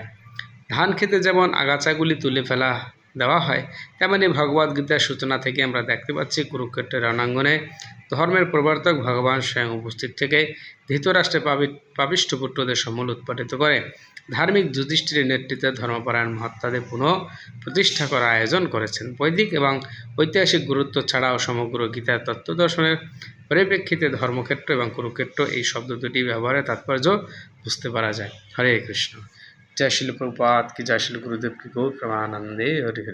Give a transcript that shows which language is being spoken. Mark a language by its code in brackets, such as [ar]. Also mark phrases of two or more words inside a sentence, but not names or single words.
[bn] ধান খেতে যেমন আগাছাগুলি তুলে ফেলা দেওয়া হয়, তেমনি ভগবদ্গীতার সূচনা থেকে আমরা দেখতে পাচ্ছি কুরুক্ষেত্রের রণাঙ্গনে ধর্মের প্রবর্তক ভগবান স্বয়ং উপস্থিত থেকে ধৃতরাষ্ট্রের পাপিষ্ঠ পুত্রদের সমূল উৎপাটিত করে ধার্মিক যুধিষ্ঠিরের নেতৃত্বে ধর্মপরায়ণ মহাত্মাদের পুনঃ প্রতিষ্ঠা করার আয়োজন করেছেন। বৈদিক এবং ঐতিহাসিক গুরুত্ব ছাড়াও সমগ্র গীতার তত্ত্বদর্শনের পরিপ্রেক্ষিতে ধর্মক্ষেত্র এবং কুরুক্ষেত্র এই শব্দ দুটি ব্যবহারের তাৎপর্য বুঝতে পারা যায়। হরে কৃষ্ণ। [hi] जय श्री प्रभुपाद की, जय श्री गुरुदेव की। गौर प्रेमानंदे। हरि हरि।